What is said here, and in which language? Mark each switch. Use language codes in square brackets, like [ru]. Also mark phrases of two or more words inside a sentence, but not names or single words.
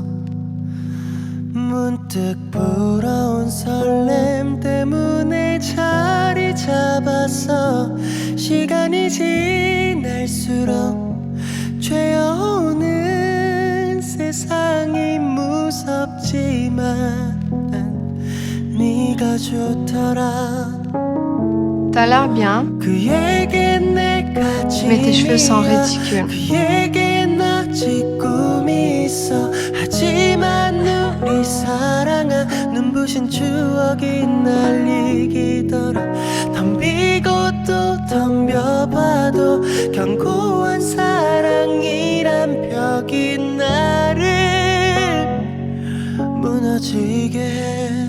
[ko] 문득 불어온 설렘 때문에 자리 잡았어. 시간이 지날수록 죄어오는 세상이 무섭지만 네가 좋더라. [fr] T'as l'air bien, [ko] 그에게 내가 [fr] mais tes cheveux sont ridicules. [ko] 그에겐 아직 꿈이 있어. 하지만 우리 사랑아 눈부신 추억이 날리기더라. 덤비고 또 덤벼봐도 견고한 사랑이란 벽이 나를 무너지게 해.